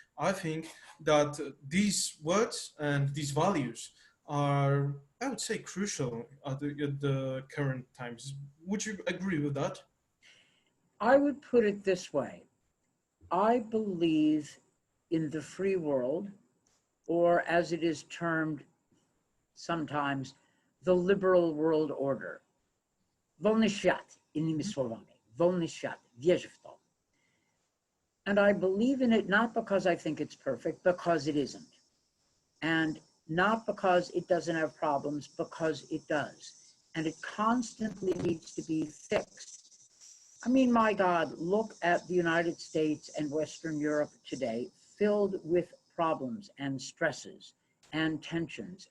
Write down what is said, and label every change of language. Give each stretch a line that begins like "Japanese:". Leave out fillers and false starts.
English: I think that these words and these values are, I would say, crucial at the current times. Would you agree with that? I would put it this way. I believe in the free world, or as it is termed sometimes, the liberal world order.
Polish: Wolny świat, innymi słowami. Wolny świat, wierzę w to.
English: And I believe in it not because I think it's perfect, because it isn't. And not because it doesn't have problems, because it does. And it constantly needs to be fixed. I mean, my God, look at the United States and Western Europe today, filled with problems and stresses and tensions.